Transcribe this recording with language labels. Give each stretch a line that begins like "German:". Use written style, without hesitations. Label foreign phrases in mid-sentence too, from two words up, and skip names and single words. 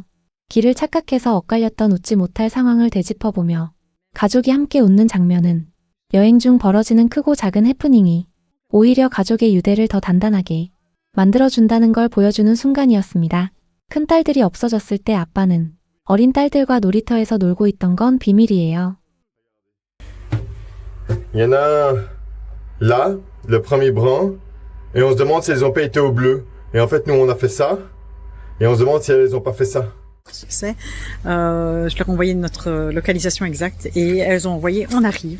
Korean: 길을 착각해서 엇갈렸던 웃지 못할 상황을 되짚어보며 가족이 함께 웃는 장면은 여행 중 벌어지는 크고 작은 해프닝이 오히려 가족의 유대를 더 단단하게 만들어준다는 걸 보여주는 순간이었습니다. 큰 딸들이 없어졌을 때 아빠는 어린 딸들과 놀이터에서 놀고 있던 건 비밀이에요.
French: Il y en a là, le premier brun, et on se demande si elles n'ont pas été au bleu. Et en fait, nous, on a fait ça, et on se demande si elles n'ont pas fait ça. Succès. Je leur ai envoyé notre localisation exacte et elles ont envoyé on arrive.